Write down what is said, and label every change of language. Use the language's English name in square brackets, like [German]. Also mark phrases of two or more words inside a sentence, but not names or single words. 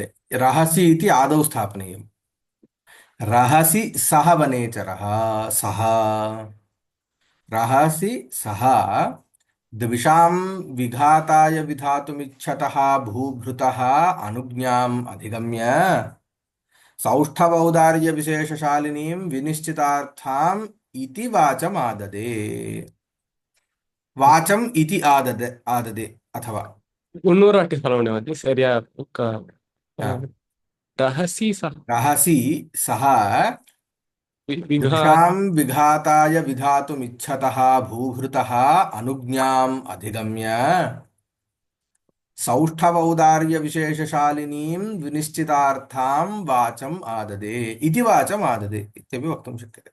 [Sanskrit] रहसि इति आदौ स्थापनीयम्। रहसि सः वनेचरः सः रहसि सः द्विषां विघाताय विधातुमिच्छतः भूभृतः अनुज्ञाम् अधिगम्य सौष्ठवौदार्य विशेषशालिनीं विनिश्चितार्थाम् इति वाचमाददे। वाचम् इति आददे आददे अथवा [Tamil] முன்னூறு வாட்டி சொல்ல முடியும் அது சரியா [Sanskrit] रहसी सह रहसि सः विघात द्विषां विघाताय विधातुमिच्छतः भूभृतः अनुज्ञाम् अधिगम्य सौष्ठवौदार्यविशेषशालिनीं विनिश्चितार्थां वाचम् आददे इति वाचम् आददे इत्यपि वक्तुं शक्यते।